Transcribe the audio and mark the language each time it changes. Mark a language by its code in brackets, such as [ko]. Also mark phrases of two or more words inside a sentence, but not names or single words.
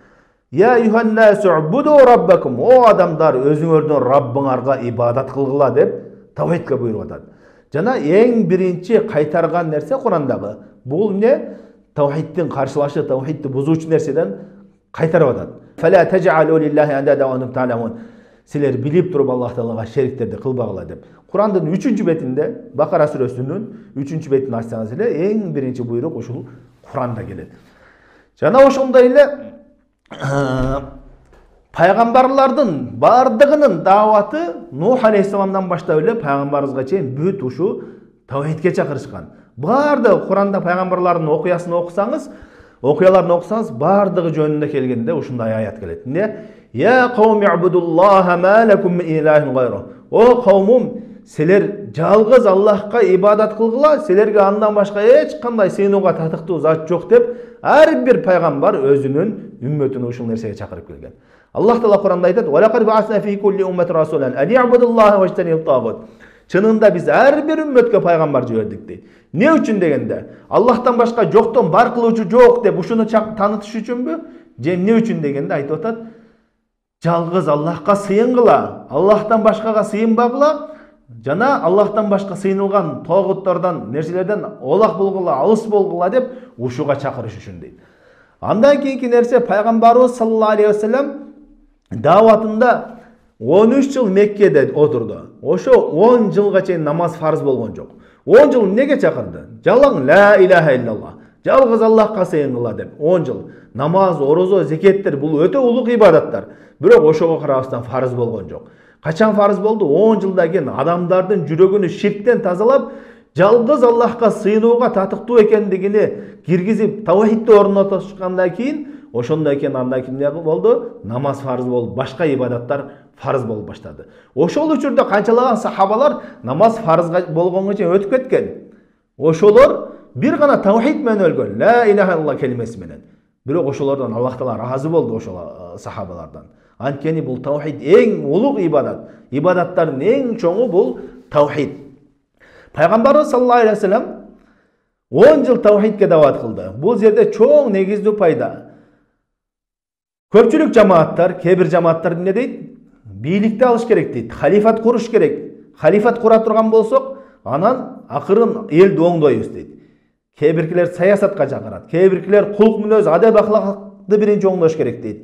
[ar] يا أيها الناس اعبدوا ربكم, [ky] о адамдар, өзүңөрдүн Раббыңарга ибадат кылгыла деп тавхидке буйрук атат. Жана эң биринчи кайтарган нерсе Курандагы бул эмне? Тавхидтин каршылашы, тавхидти бузуучу нерседен кайтарып атат. [ar] فلا تجعلوا لله أندادا وأنتم تعلمون. [ky] Силер билип туруп Аллах Таалага шериктерди кылбагыла деп. Курандын 3-чү бетинде, Бакара сүрөсүнүн 3-чү бетин ачсаңыз эле эң биринчи буйрук ушул Куранда келет. Жана ошондой эле пайгамбарлардын бардыгынын дааваты Нух алейхиссаламдан баштап эле пайгамбарыбызга чейин бүт ушу тавхидке чакырышкан. Бардыгы Куранда пайгамбарлардын окуясын окусаңыз, окуяларын окусаңыз, бардыгы жөнүндө келгенде ушундай аят келет. Эмне? [ar] يا قوم اعبدوا الله ما لكم من إله غيره. [ky] О каумум, силер жалгыз Аллахка ибадат кылгыла, силерге андан башка эч кандай сыйынууга татыктуу зат жок деп, ар бир пайгамбар өзүнүн үммөтүн ушул нерсеге чакырып келген. Аллах Таала Куранда айтат: [ar] "ولقد بعثنا في كل أمة رسولا أن اعبدوا الله واجتنبوا الطاغوت." [ky] Чынында биз ар бир үммөткө пайгамбар жибердик дейт. Не үчүн дегенде, Аллахтан башка жоктон бар кылуучу жок деп ушуну таанытыш үчүнбү? Же эмне үчүн дегенде айтып атат: жалгыз Аллахка сыйынгыла, Аллахтан башкага сыйынбагыла, жана Аллахтан башка сыйынылган тогуттордон, нерселерден олак болгула, алыс болгула деп ушуга чакырыш үчүн дейт. Андан кийинки нерсе, пайгамбарыбыз [ar] صلى الله عليه وسلم [ky] дааватында 13 жыл Меккеде отурду. Ошо 10 жылга чейин намаз фарз болгон жок. 10 жыл эмнеге чакырды? Жалаң [ar] لا إله إلا الله, [ky] жалгыз Аллахка сыйынгыла деп 10 жыл. Намаз, орозо, зекеттер бул өтө улук ибадаттар. Бирок ошого карабастан фарз болгон жок. Качан фарз болду? 10 жылдан кийин адамдардын жүрөгүнү ширктен тазалап, жалгыз Аллахка сыйынууга татыктуу экендигини киргизип, тавхидти орнотушкандан кийин, ошондон кийин андан кийин эмне болду? Намаз фарз болуп, башка ибадаттар фарз болуп баштады. Ошол учурда канчалаган сахабалар намаз фарз болгонго чейин өтүп кеткен. Ошолор бир гана тавхид менен өлгөн, [ar] لا إله إلا الله [ky] келимеси менен. Бирок ошолордон Аллах Таала разы болду, ошол сахабалардан. Анткени бул таухид эң улуг ибадат. Ибадаттардын эң чоңу бул таухид. Пайгамбарыбыз [ar] صلى الله عليه وسلم [ky] 10 жыл таухидке дават кылды. Бул жерде чоң негиздүү пайда. Көпчүлүк жамааттар, кээ бир жамааттар эмне дейт? Бийликти алыш керек дейт. Халифат куруш керек. Халифат кура турган болсок, анан акырын элди оңдойбуз дейт. Кээ биркилер саясатка чакырат. Кээ биркилер кулк мүнөз, адеп ахлакты биринчи оңдош керек дейт.